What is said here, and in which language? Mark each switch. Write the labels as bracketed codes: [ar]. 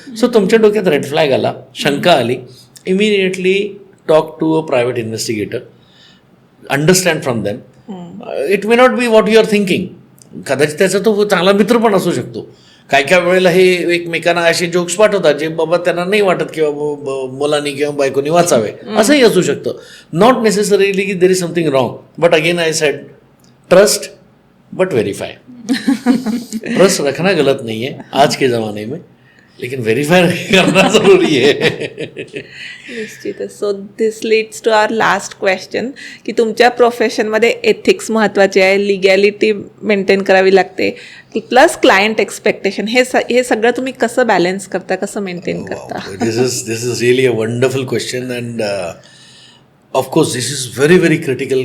[en] so [mr] तुमच्या डोक्यात red flag आला, शंका आली, [en] Immediately talk to a private investigator, understand from them. It may not be what you are thinking. [mr] कदाचित त्याचा तो चांगला मित्र पण असू शकतो. काय काय वेळेला हे एकमेकांना असे जोक्स पाठवतात जे बाबा त्यांना नाही वाटत की बाबा मुलांनी किंवा बायकोनी वाचावे, असंही असू शकतं. [en] Not necessarily की there is something wrong. But again I said trust but verify. [hi] Trust रखना गलत नहीं है आज के ज़माने में, लेकिन व्हेरीफाय करना जरूरी है. [mr] निश्चितच. [en] so this leads to our last question [mr] की तुमच्या प्रोफेशनमध्ये एथिक्स महत्त्वाचे आहे, लिगॅलिटी मेंटेन करावी लागते, प्लस क्लायंट एक्सपेक्टेशन, हे सगळं तुम्ही कसं बॅलन्स करता, कसं मेंटेन करता? [en] This is really a wonderful question and of course this is very very critical.